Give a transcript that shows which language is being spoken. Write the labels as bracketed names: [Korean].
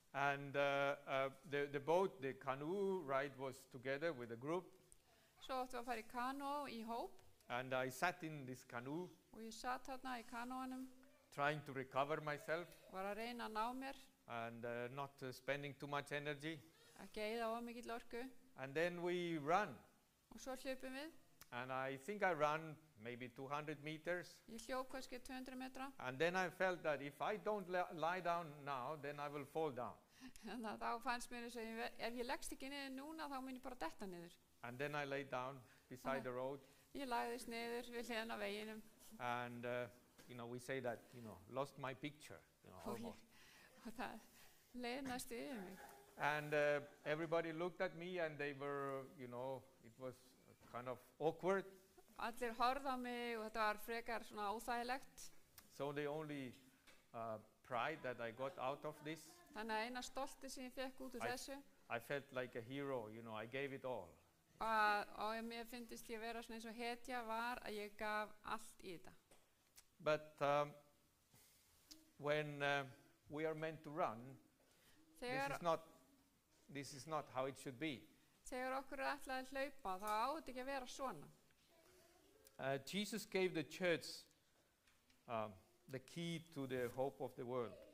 [English] And the boat, the canoe ride was together with a group. [Icelandic] Svo áttum við að fara í kanó í hóp [English] And I sat in this canoe [Icelandic] og ég satt þarna í kanóanum [English] trying to recover myself [Icelandic] og var að reyna að ná mér, [English] and not spending too much energy. [Icelandic] ekki eyða of mikill orku. [English] And then we run. [Icelandic] Og svo hlupum við. [English] And I think I ran maybe 200 meters. [Icelandic] Ég hljóp kannski 200 metra. [English] And then I felt that if I don't lie down now, then I will fall down. [Icelandic] Þannig að þá fannst mér þess að ef ég leggst ekki niður núna þá mun ég bara detta niður. [English] And then I lay down beside the road. [Icelandic] Ég lagðist niður við hliðina á veginum. [English] And we say that, lost my picture, almost. [Icelandic] Og það leið næstu yfir mig. [English] And everybody looked at me and they were, it was kind of awkward. [Icelandic] Allir horfðu á mig og þetta var frekar svona óþægilegt. [English] So the only pride that I got out of this, [Icelandic] Þannig að eina stolti sem ég fekk út úr þessu [English] I felt like a hero, I gave it all. [Icelandic] og mér fyndist ég vera svona eins og hetja var að ég gaf allt í þetta. [English] But when we are meant to run, this is not how it should be. [Icelandic] Þegar okkur ætlaði að hlaupa þá á þetta ekki að vera svona. [English] Jesus gave the church the key to the hope of the world.